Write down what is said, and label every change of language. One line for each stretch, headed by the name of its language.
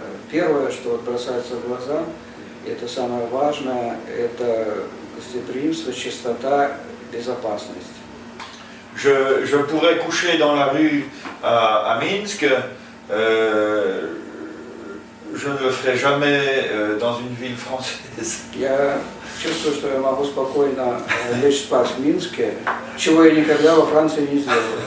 Russian: Первое, что бросается в глаза, это самое важное, это гостеприимство, чистота, безопасность.
French: Je pourrais coucher dans la rue à Minsk. Je ne le ferai jamais dans une ville française.
Russian: Я чувствую, что я могу спокойно лечь спать в Минске, чего я никогда во Франции не сделаю.